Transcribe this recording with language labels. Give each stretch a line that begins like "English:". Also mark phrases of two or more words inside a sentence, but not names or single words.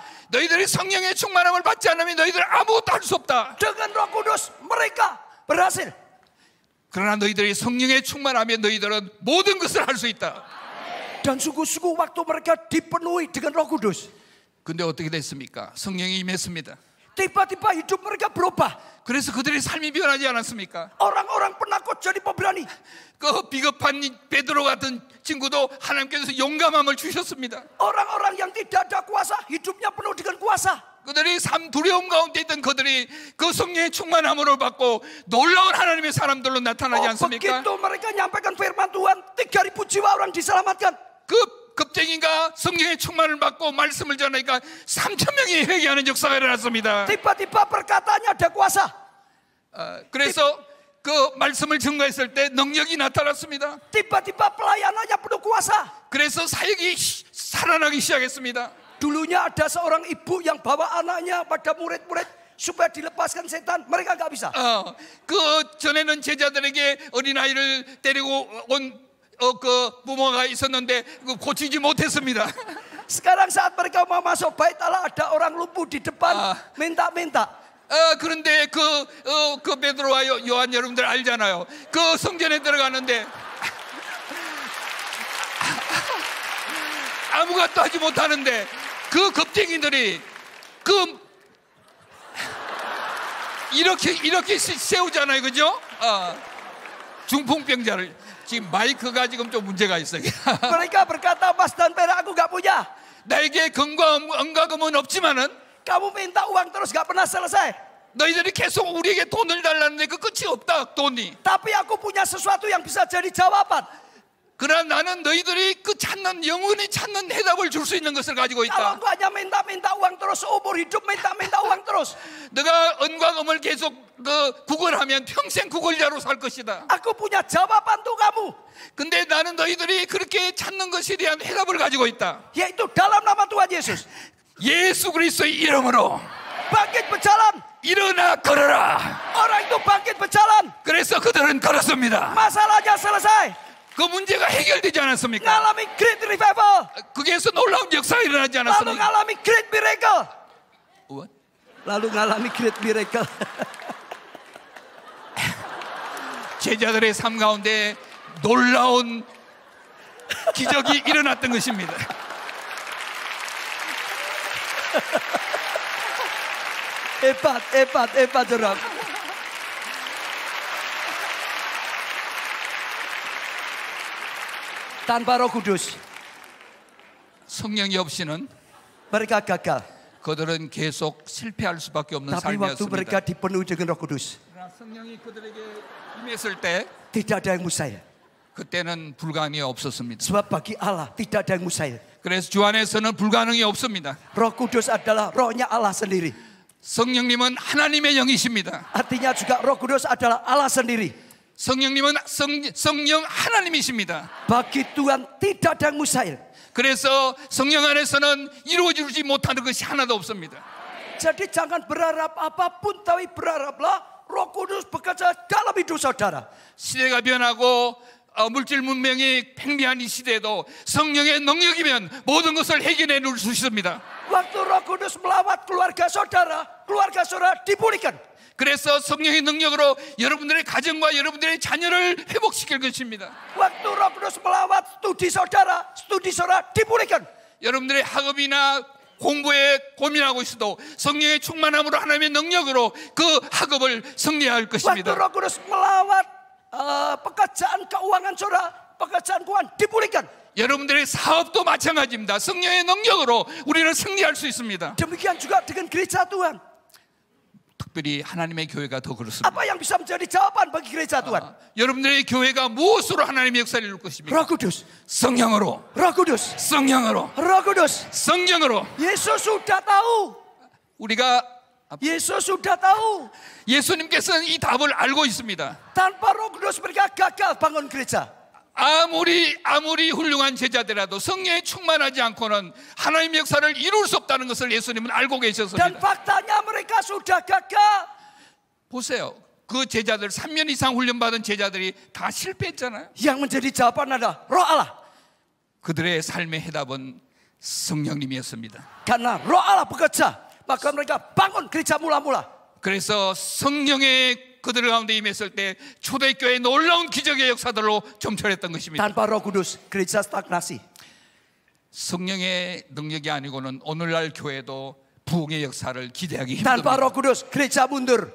Korean: 너희들이 성령의 충만함을 받지 않으면 너희들 아무것도 할 수 없다.
Indonesian: dengan Roh Kudus mereka berhasil.
Korean: 그러나 너희들이 성령의 충만하면 너희들은 모든 것을 할 수 있다.
Indonesian: dan sungguh-sungguh waktu mereka dipenuhi dengan Roh Kudus.
Korean: 근데 어떻게 됐습니까? 성령이 임했습니다.
Indonesian: tiba-tiba hidup mereka berubah.
Korean: 그래서 그들의 삶이 변하지 않았습니까?
Indonesian: orang-orang penakut jadi pemberani.
Korean: 그 비겁한 베드로 같은 친구도 하나님께서 용감함을 주셨습니다.
Indonesian: orang-orang yang tidak ada kuasa hidupnya penuh dengan kuasa.
Korean: 그들이 삶 두려움 가운데 있던 그들이 그 성령의 충만함을 받고 놀라운 하나님의 사람들로 나타나지 않습니까?
Indonesian: begitu mereka nyampaikan firman Tuhan, 3.000 jiwa orang diselamatkan.
Korean: 그 겁쟁이가 성령의 충만을 받고 말씀을 전하니까 3,000명이 회개하는 역사가 일어났습니다.
Indonesian: tiba-tiba perkataannya ada kuasa.
Korean: 그래서 그 말씀을 증거했을 때 능력이 나타났습니다.
Indonesian: tiba-tiba pelayanannya penuh kuasa.
Korean: 그래서 사역이 살아나기 시작했습니다.
Indonesian: Dulunya ada seorang ibu yang bawa anaknya pada murid-murid supaya dilepaskan setan, mereka nggak bisa.
Korean: 그 전에는 제자들에게 어린아이를 데리고 온 그 부모가 있었는데 고치지 못했습니다.
Indonesian: Sekarang saat mereka mau masuk bait Allah ada orang lumpuh di depan minta-minta.
Korean: 그런데 그 베드로와 요한 여러분들 알잖아요. 그 성전에 들어가는데 아무것도 하지 못하는데 그 겁쟁이들이 이렇게 세우잖아요, 그죠? 중풍병자를. 지금 마이크가 지금 좀 문제가 있어요.
Indonesian: Mereka berkata, emas dan perak aku gak punya.
Korean: 나에게 은과금은 없지만은
Indonesian: Kamu minta uang terus gak pernah selesai.
Korean: 너희들이 계속 우리에게 돈을 달라는데 그 끝이 없다, 돈이.
Indonesian: Tapi aku punya sesuatu yang bisa jadi jawaban.
Korean: 그러나 나는 너희들이 그 영원히 찾는 해답을 줄 수 있는 것을 가지고
Indonesian: Kalau
Korean: 있다.
Indonesian: engkau hanya minta uang terus, seumur hidup minta uang terus.
Korean: 너가 은과 금을 계속 구걸하면 평생 구걸자로 살 것이다.
Indonesian: Aku punya jawaban untuk kamu.
Korean: 근데 나는 너희들이 그렇게 찾는 것에 대한 해답을 가지고 있다.
Indonesian: Yaitu dalam nama Tuhan Yesus.
Korean: 예수 그리스도의 이름으로
Indonesian: Bangkit berjalan.
Korean: 일어나 걸어라.
Indonesian: Orang itu bangkit berjalan.
Korean: 그래서 그들은 걸었습니다.
Indonesian: Masalahnya selesai.
Korean: 그 문제가 해결되지 않았습니까?
Indonesian: Ngalami
English: great revival.
Korean: 거기에서 놀라운 역사가 일어나지
Indonesian: Lalu
Korean: 않았습니까?
Indonesian: ngalami
English: great miracle.
Indonesian: What? Lalu ngalami
English: great miracle.
Korean: 제자들의 삶 가운데 놀라운 기적이 일어났던 것입니다.
Indonesian: Hebat orang. Tanpa Roh Kudus,
Korean: 성령이 없이는
Indonesian: mereka gagal.
Korean: 그들은 계속 실패할 수밖에 없는
Indonesian: Tapi waktu mereka
Korean: 삶이었습니다.
Indonesian: dipenuhi dengan Roh Kudus,
Korean: 그러나 성령이 그들에게 임했을 때
Indonesian: tidak ada yang mustahil.
Korean: 그때는 불가능이 없었습니다.
Indonesian: Sebab bagi Allah tidak ada yang mustahil.
Korean: 그래서 주 안에서는 불가능이 없습니다.
Indonesian: Roh Kudus adalah rohnya Allah sendiri.
Korean: 성령님은 하나님의 영이십니다.
Indonesian: Artinya juga Roh Kudus adalah Allah sendiri.
Korean: 성령님은 성령 하나님이십니다.
Indonesian: Bagi Tuhan tidak ada yang mustahil.
Korean: 그래서 성령 안에서는 이루어지지 못하는 것이 하나도 없습니다.
Indonesian: Jadi jangan berharap apapun, tapi berharaplah Roh Kudus bekerja dalam hidup saudara.
Korean: 시대가 변하고 물질 문명이 팽배한 이 시대에도 성령의 능력이면 모든 것을 해결해 놓을 수 있습니다.
Indonesian: Waktu Roh Kudus melawat keluarga saudara dipulihkan.
Korean: 그래서 성령의 능력으로 여러분들의 가정과 여러분들의 자녀를 회복시킬 것입니다.
Indonesian: Waktu Roh Kudus melawat studi saudara dipulihkan.
Korean: 여러분들의 학업이나 공부에 고민하고 있어도 성령의 충만함으로 하나님의 능력으로 그 학업을 승리할
Indonesian: Waktu
Korean: 것입니다.
Indonesian: Roh Kudus melawat pekerjaan keuangan saudara, pekerjaan keuangan dipulihkan.
Korean: 여러분들의 사업도 마찬가지입니다. 성령의 능력으로 우리는 승리할 수 있습니다.
Indonesian: Demikian juga dengan gereja Tuhan.
Korean: 특별히 하나님의 교회가 더 그렇습니다.
Indonesian: Apa yang bisa menjadi jawaban bagi gereja Tuhan?
Korean: 여러분들의 교회가 무엇으로 하나님의 역사를 이룰 것입니까?
Indonesian: Roh Kudus.
Korean: 성령으로.
Indonesian: Roh Kudus.
Korean: 성령으로.
Indonesian: Roh Kudus.
Korean: 성령으로.
Indonesian: Yesus sudah tahu. Yesus sudah tahu.
Korean: 예수님께서는 이 답을 알고 있습니다.
Indonesian: Tanpa Roh Kudus mereka gagal bangun gereja.
Korean: 아무리 훌륭한 제자들이라도 성령에 충만하지 않고는 하나님의 역사를 이룰 수 없다는 것을 예수님은 알고
Indonesian: Dan
Korean: 계셨습니다.
Indonesian: faktanya mereka sudah gagal.
Korean: 보세요. 그 제자들 3년 이상 훈련받은 제자들이 다 실패했잖아요.
Indonesian: Yang menjadi jawaban adalah Roh Allah.
Korean: 그들의 삶의 해답은 성령님이었습니다.
Indonesian: Karena Roh Allah bekerja, maka mereka bangun gereja mula-mula.
Korean: 그래서 성령의 그들 가운데 임했을 때 초대교회의 놀라운 기적의 역사들로 점철했던 것입니다.
Indonesian: Tanpa Roh Kudus, gereja stagnasi.
Korean: 성령의 능력이 아니고는 오늘날 교회도 부흥의 역사를 기대하기
Indonesian: Tanpa
Korean: 힘듭니다.
Indonesian: Roh Kudus, gereja mundur.